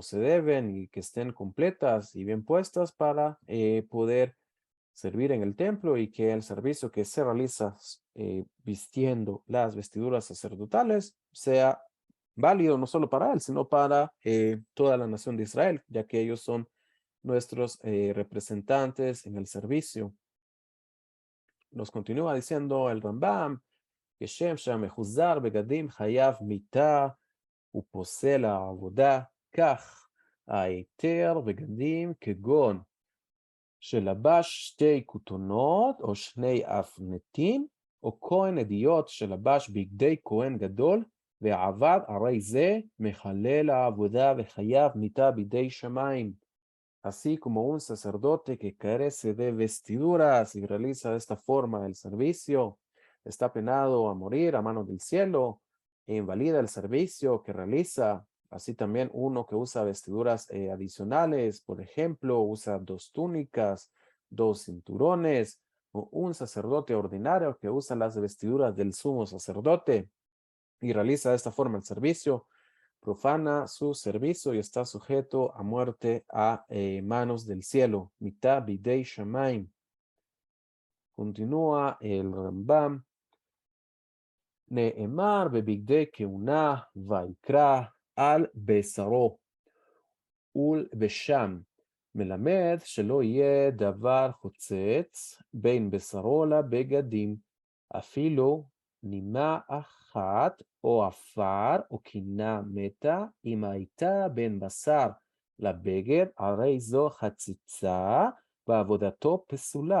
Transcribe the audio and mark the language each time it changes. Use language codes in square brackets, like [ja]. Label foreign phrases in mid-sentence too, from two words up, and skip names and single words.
[es] se deben y que estén completas y bien puestas para poder servir en el templo y que el servicio que se realiza vistiendo las vestiduras sacerdotales sea válido no solo para él, sino para toda la nación de Israel, ya que ellos son nuestros representantes en el servicio. Nos continúa diciendo el Rambam, [he] כשם שהמחוזר בגדים חייב מיתה ופוסל העבודה, כך ההיתר בגדים כגון שלבש שתי כותונות או שני אפנטים, או כהן אדיוט שלבש בגדי כהן גדול ועבד, הרי זה מחלל העבודה וחייב מיתה בידי שמיים. [es] Así como un sacerdote que carece de vestiduras y realiza de esta forma el servicio, está penado a morir a mano del cielo e invalida el servicio que realiza. Así también uno que usa vestiduras adicionales, por ejemplo, usa dos túnicas, dos cinturones, o un sacerdote ordinario que usa las vestiduras del sumo sacerdote y realiza de esta forma el servicio, profana su servicio y está sujeto a muerte a manos del cielo. [he] מיתה בידי שמיים. [es] Continúa el Rambam. [he] נאמר בבגדי כהונה ויקרא על בשרו ולבשם, מלמד שלא יהיה דבר חוצץ בין בשרו לבגדים, אפילו נימה אחת או עפר או קינה מתה, אם הייתה בין בשר לבגד, הרי זו חציצה ועבודתו פסולה.